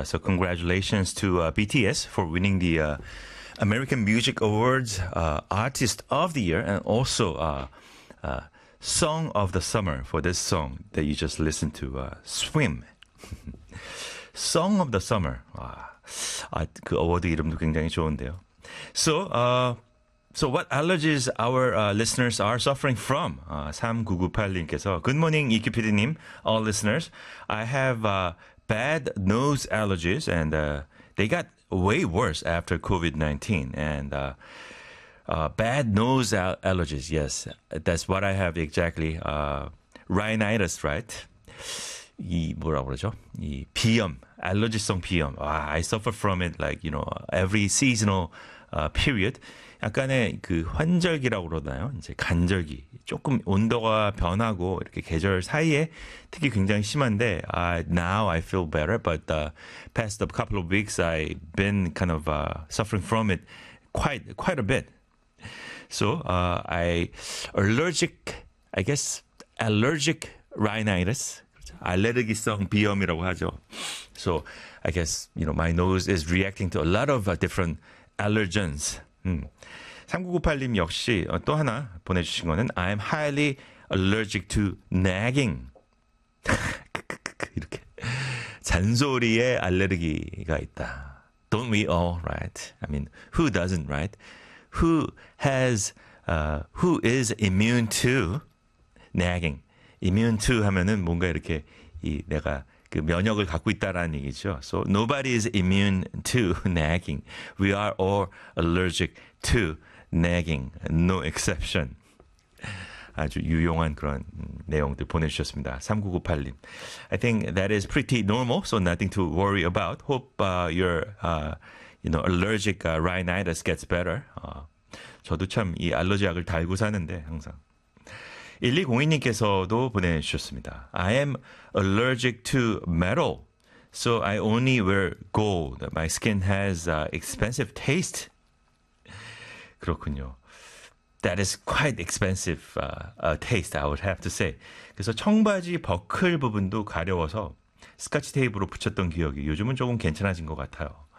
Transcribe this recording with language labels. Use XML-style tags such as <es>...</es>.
<en>So congratulations to BTS for winning the American Music Awards Artist of the Year and also Song of the Summer for this song that you just listened to, Swim. Song of the Summer.</en> <ko>와, 아, 그 어워드 이름도 굉장히 좋은데요.</ko> <en>So, So what allergies our listeners are suffering from? 3998님께서 Good morning, 이키피디님, all listeners. I have bad nose allergies and they got way worse after COVID-19. And bad nose allergies, yes. That's what I have exactly. Rhinitis, right?</en> <ko>이 뭐라고 그러죠? 이 비염, 알러지성 비염.</ko> <en>I suffer from it like, you know, every seasonal period.</en> <ko>약간의 그 환절기라고 그러나요? 이제 간절기. 조금 온도가 변하고 이렇게 계절 사이에 특히 굉장히 심한데</ko> <en>now I feel better, but the past couple of weeks I've been kind of suffering from it quite a bit. So allergic rhinitis.</en> <ko>알레르기성 비염이라고 하죠.</ko> <en>So I guess, you know, my nose is reacting to a lot of different allergens.</en> <ko>3998님 역시 또 하나 보내주신 거는</ko> <en>I am highly allergic to nagging.</en> <ko>이렇게 잔소리에 알레르기가 있다.</ko> <en>Don't we all, right? I mean, who doesn't, right? Who has, who is immune to nagging?</en> <ko>Immune to 하면은 뭔가 이렇게 이 내가 그 면역을 갖고 있다라는 얘기죠.</ko> <en>So nobody is immune to nagging. We are all allergic to nagging. No exception.</en> <ko>아주 유용한 그런 내용들 보내주셨습니다. 3998님.</ko> <en>I think that is pretty normal, so nothing to worry about. Hope your you know, allergic rhinitis gets better.</en> <ko>저도 참 이 알러지약을 달고 사는데 항상. 1202님께서도 보내주셨습니다.</ko> <en>I am allergic to metal, so I only wear gold. My skin has expensive taste.</en> <ko>그렇군요.</ko> <en>That is quite expensive taste, I would have to say.</en> <ko>그래서 청바지 버클 부분도 가려워서 스카치 테이프로 붙였던 기억이 요즘은 조금 괜찮아진 것 같아요.</ko>